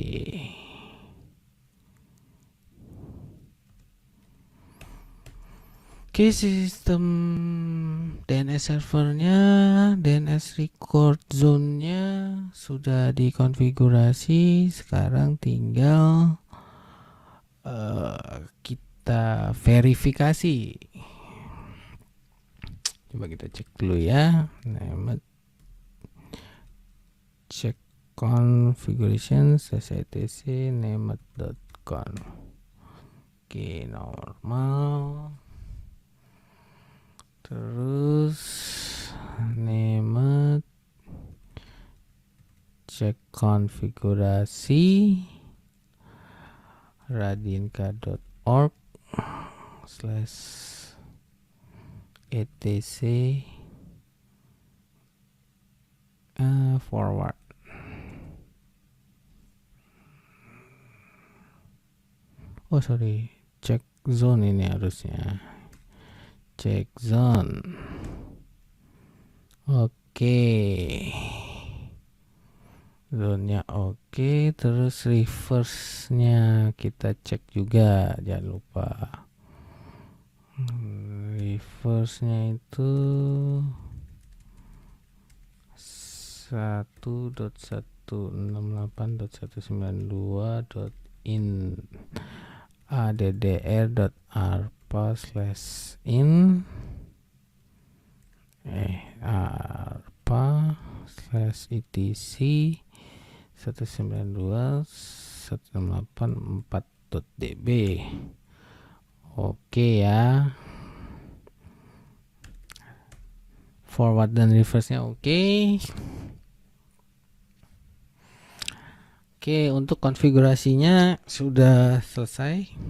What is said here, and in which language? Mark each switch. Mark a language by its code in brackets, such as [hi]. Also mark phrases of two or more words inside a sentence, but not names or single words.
[id] Oke, sistem DNS servernya, DNS record zone-nya sudah dikonfigurasi. Sekarang tinggal kita verifikasi. Coba kita cek dulu ya. [en] Check configuration etc named.con. [id] Oke, normal. Terus named, cek konfigurasi radinka.org /etc forward. [en] Oh sorry, [id] cek zone ini harusnya. Cek zone. Oke. Zone-nya oke, terus reverse-nya kita cek juga, jangan lupa. Reverse-nya itu 1.168.192.in addr.arpa/in arpa/etc 192.168.4.db. Oke ya. Forward dan reverse-nya oke. Oke, untuk konfigurasinya sudah selesai.